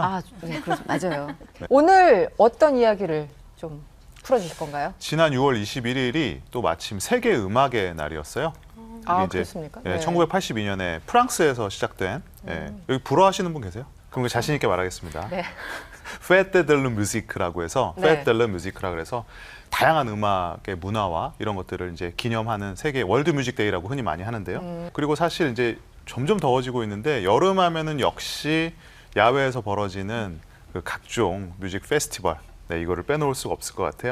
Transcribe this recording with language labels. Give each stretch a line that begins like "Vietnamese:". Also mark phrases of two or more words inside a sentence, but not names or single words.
Korean: 아, 네, 맞아요. 네. 오늘 어떤 이야기를 좀 풀어주실 건가요? 지난 6월 21일이 또 마침 세계 음악의 날이었어요. 아, 이게 그렇습니까? 예, 네. 1982년에 프랑스에서 시작된 예, 여기 불어하시는 분 계세요? 그럼 자신 있게 말하겠습니다. 네. Fête de la musique라고 해서 네. Fête de la musique라 그래서 다양한 음악의 문화와 이런 것들을 이제 기념하는 세계 월드 뮤직 데이라고 흔히 많이 하는데요. 그리고 사실 이제 점점 더워지고 있는데 여름 하면은 역시 야외에서 벌어지는 그 각종
English: music festival,
Korean: 네, 이거를 빼놓을 수가 없을 것 같아요.